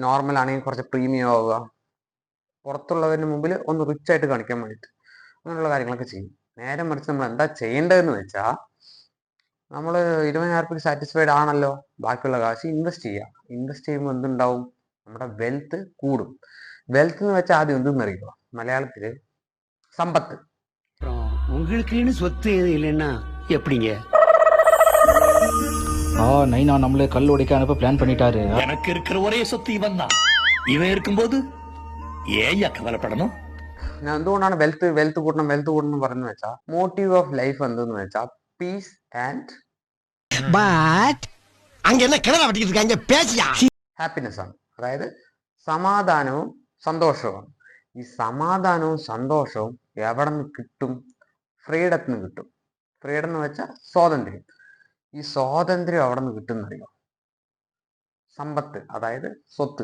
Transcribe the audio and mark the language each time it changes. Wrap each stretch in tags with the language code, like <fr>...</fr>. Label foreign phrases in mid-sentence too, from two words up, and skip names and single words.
<ml>നോർമൽ ആണെങ്കിൽ കുറച്ച് പ്രീമിയം ആവുക, പുറത്തുള്ളവരുടെ മുമ്പിൽ ഒന്ന് റിച്ച് ആയിട്ട് കാണിക്കാൻ വേണ്ടിയിട്ട് അങ്ങനെയുള്ള കാര്യങ്ങളൊക്കെ ചെയ്യും. നേരെ മറിച്ച് നമ്മൾ എന്താ ചെയ്യേണ്ടതെന്ന് വെച്ചാൽ, നമ്മൾ 20,000 രൂപയ്ക്ക് സാറ്റിസ്ഫൈഡ് ആണല്ലോ, ബാക്കിയുള്ള കാശ് ഇൻവെസ്റ്റ് ചെയ്യുക. ഇൻവെസ്റ്റ് ചെയ്യുമ്പോൾ എന്തുണ്ടാവും? നമ്മുടെ വെൽത്ത് കൂടും. വെൽത്ത് എന്ന് വെച്ചാൽ ആദ്യം എന്തെന്നറിയുക, മലയാളത്തില് സമ്പത്ത്.</ml> <ta>உங்களுக்குன்னு சொத்து எதுவும் இல்லைன்னா எப்படிங்க? நைனா நம்மளே கல் உடைக்க அனுப்ப பிளான் பண்ணிட்டாரு. எனக்கு இருக்கிற ஒரே சொத்து இவன் தான். இவன் இருக்கும்போது ஏன் கவலைப்படணும்?</ta> <ml>ഞാൻ എന്തുകൊണ്ടാണ് വെൽത്ത് കൂട്ടണം എന്ന് പറയുന്നത് വെച്ചാൽ,</ml> <en>motive of life</en> <ml>എന്തെന്ന് വെച്ചാൽ</ml> <en>peace and</en> <ta>பட் அங்க என்ன கிணறு வட்டிக்கிட்டு இருக்காங்க, பேசியா?</ta> <ml>ഹാപ്പിനെസ് ആണ്. അതായത് സമാധാനവും സന്തോഷവും. ഈ സമാധാനവും സന്തോഷവും എവിടെ നിന്ന് കിട്ടും? ഫ്രീഡത്തിന് കിട്ടും. ഫ്രീഡം എന്ന് വെച്ചാൽ സ്വാതന്ത്ര്യം. ഈ സ്വാതന്ത്ര്യം എവിടെ നിന്ന് കിട്ടുന്നറിയോ? സമ്പത്ത്, അതായത് സ്വത്ത്.</ml>